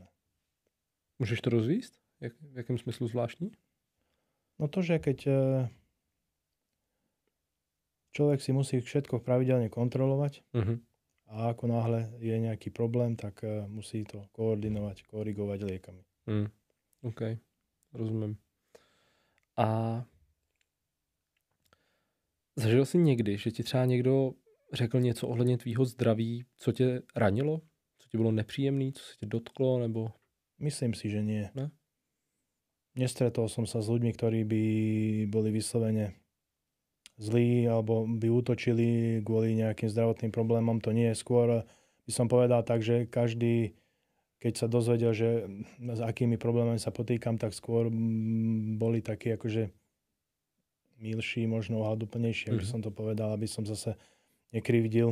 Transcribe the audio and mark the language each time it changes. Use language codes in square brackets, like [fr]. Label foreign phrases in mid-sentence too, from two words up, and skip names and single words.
[sk] Môžeš to rozvísť? [cs] V jakém smyslu zvláštní? [sk] No to, že keď človek si musí všetko pravidelne kontrolovať a ako náhle je nejaký problém, tak musí to koordinovať, korigovať liekami. [cs] OK, rozumím. A zažil jsi někdy, že ti třeba někdo řekl něco ohledně tvýho zdraví, co tě ranilo? Co ti bylo nepříjemné, co se tě dotklo, nebo... [sk] Myslím si, že nie. [cs] Ne? [sk] Nestretol som sa s ľuďmi, ktorí by boli vyslovene zlí alebo by útočili kvôli nejakým zdravotným problémom. To nie je. Skôr by som povedal tak, že každý, keď sa dozvedel, že s akými problémami sa potýkam, tak skôr boli takí akože milší, možno ohľaduplnejší, aby som to povedal, aby som zase nekrivdil.